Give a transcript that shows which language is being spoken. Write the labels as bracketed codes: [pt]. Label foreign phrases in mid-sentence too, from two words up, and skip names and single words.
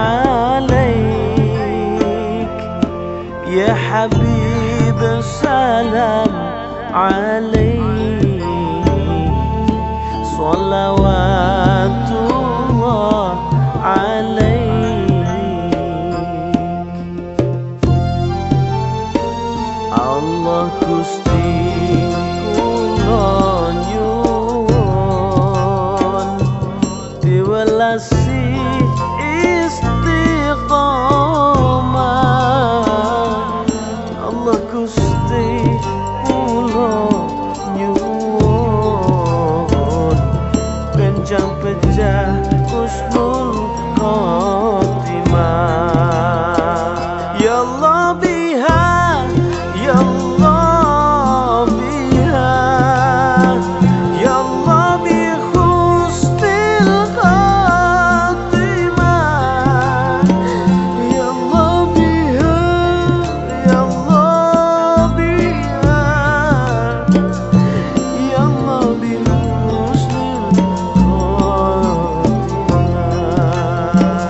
[ar] عليك، يا حبيب سلام عليك، صلوات الله عليك. [jv] Allah Gusti kula nyuwun diwelasi istiqomah. Allah Gusti kula nyuwun kencang pecah [ar] حسن الخاتمة. يا الله بها، يا الله بها، يا الله بحسن الخاتمة. يا الله بها، يا الله بها، يا الله بحسن الخاتمة.